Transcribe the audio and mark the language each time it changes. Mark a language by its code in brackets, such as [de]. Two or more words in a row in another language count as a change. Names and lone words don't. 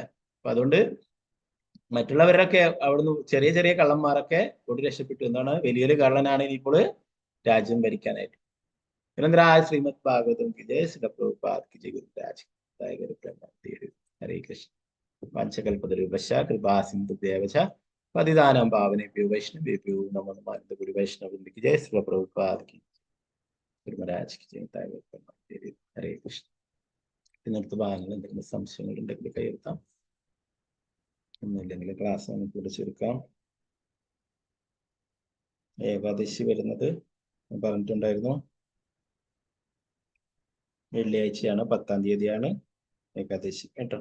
[ml] അപ്പൊ അതുകൊണ്ട് മറ്റുള്ളവരൊക്കെ അവിടുന്ന് ചെറിയ ചെറിയ കള്ളന്മാരൊക്കെ ഓടി രക്ഷപ്പെട്ടു. എന്താണ്, വലിയൊരു കള്ളനാണ് ഇനിയിപ്പോൾ രാജ്യം ഭരിക്കാനായിട്ട്. [hi] श्रीमद् भागवतम् की जय, श्री प्रभुपाद की जय, गुरुराज हरे कृष्ण. [sa] പഞ്ചകൽപതരൂപശ്ച കൃപാ സിന്ധു ദേവച പതിദാനം പാവനേഭ്യോ വൈഷ്ണവേഭ്യോ നമോ നമഃ. [hi] गुरु वैष्णव की जय, श्री प्रभुपाद की गुरुराज की जय. [sa] ഹരേ കൃഷ്ണ. [ml] ഇന്നത്തെ ഭാഗങ്ങൾ എന്തെങ്കിലും സംശയങ്ങൾ ഉണ്ടെങ്കിൽ കയ്യെടുത്താം, ഒന്നുമില്ലെങ്കിൽ ക്ലാസ് നമുക്കിവിടെ ചുരുക്കാം. ഏകാദശി വരുന്നത് പറഞ്ഞിട്ടുണ്ടായിരുന്നു, വെള്ളിയാഴ്ചയാണ്, 10-ാം തീയതിയാണ് ഏകാദശി, കേട്ടോ.